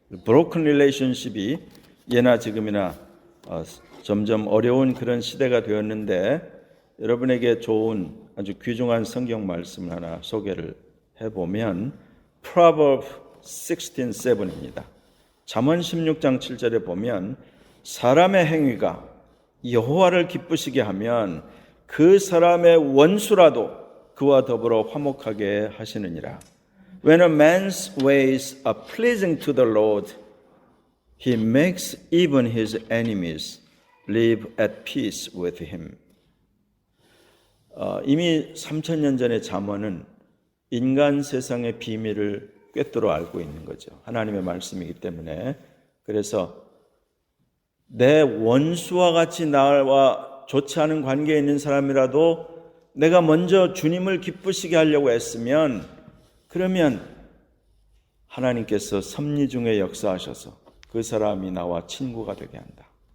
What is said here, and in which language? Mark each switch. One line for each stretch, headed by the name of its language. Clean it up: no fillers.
Korean: 브로큰 릴레이션십이 예나 지금이나 점점 어려운 그런 시대가 되었는데, 여러분에게 좋은 아주 귀중한 성경 말씀을 하나 소개를 해보면 Proverbs 16:7입니다. 잠언 16장 7절에 보면, 사람의 행위가 여호와를 기쁘시게 하면 그 사람의 원수라도 그와 더불어 화목하게 하시느니라.
English: When a man's ways are pleasing to the Lord, he makes even his enemies live at peace with him.
Korean: 이미 3000년 전의 잠언은 인간 세상의 비밀을 꿰뚫어 알고 있는 거죠. 하나님의 말씀이기 때문에. 그래서 내 원수와 같이 나와 좋지 않은 관계에 있는 사람이라도 내가 먼저 주님을 기쁘시게 하려고 애쓰면, 그러면 하나님께서 섭리 중에 역사하셔서 그 사람이 나와 친구가 되게 한다.